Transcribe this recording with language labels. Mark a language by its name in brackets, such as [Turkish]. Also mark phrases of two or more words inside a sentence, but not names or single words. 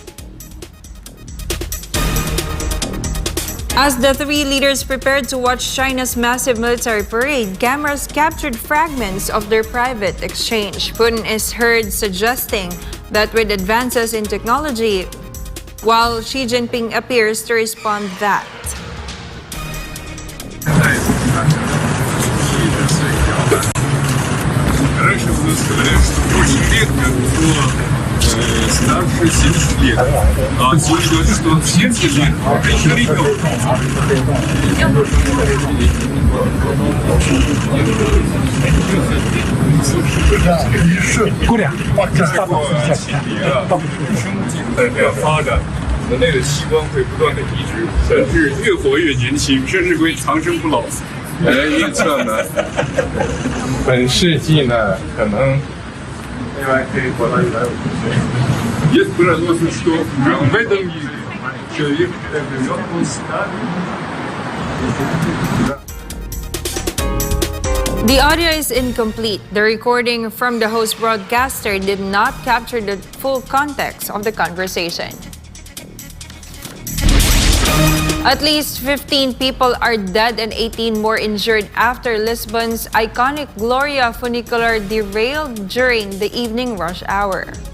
[English] As the three leaders prepared to watch China's massive military parade, cameras captured fragments of their private exchange. Putin is heard suggesting that with advances in technology, while Xi Jinping appears to respond that. [Russian] Раньше у нас говорят, что очень редко кто старше 70 лет. А сегодня говорят, что 70 лет еще ребенок. Куря. [Chinese] 代表发展人类的器官会不断的移植，甚至越活越年轻，甚至会长生不老。预测呢，本世纪呢，可能另外可以活到150 岁。 [Russian] Есть прогнозы, что в этом мире человек [English] The audio is incomplete. The recording from the host broadcaster did not capture the full context of the conversation. At least 15 people are dead and 18 more injured after Lisbon's iconic Gloria funicular derailed during the evening rush hour.